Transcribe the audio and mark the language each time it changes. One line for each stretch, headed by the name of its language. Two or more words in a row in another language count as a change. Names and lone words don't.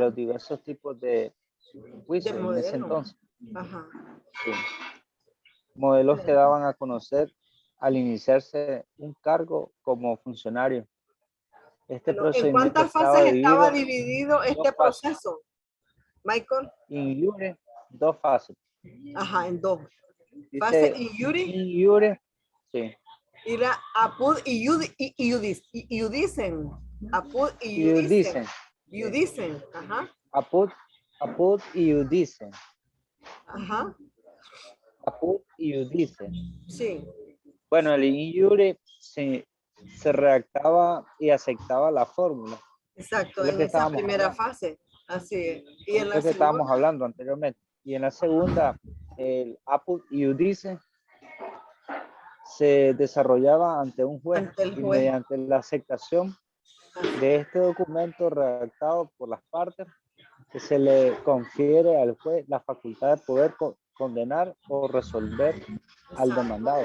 Spanish: los diversos tipos de juicios De en ese modelo. entonces. Ajá. Sí. Modelos que daban a conocer al iniciarse un cargo como funcionario. Este Bueno, ¿en procedimiento cuántas estaba fases estaba dividido dividido en este dos fases. proceso, Michael?
Latin: In iure,
Spanish: dos fases. Ajá, en dos. Dice, Fase
Latin: in iure in iure,
Spanish: sí. y la
Latin: apud y iudicen. Apud y Iudicen. Iudicen. Ajá. Apud iudicen.
Spanish: Ajá.
Latin: Apud iudicen.
Spanish: Sí. Bueno, el
Latin: in iure
Spanish: se redactaba y aceptaba la fórmula. Exacto, Es lo en que esa estábamos primera hablando. fase. Así es. Y Es en lo la que estábamos segunda. hablando anteriormente. Y en la segunda, el
Latin: apud iudice
Spanish: se desarrollaba ante un juez, Ante el y juez. mediante la aceptación de este documento redactado por las partes, que se le confiere al juez la facultad de poder condenar o resolver al demandado.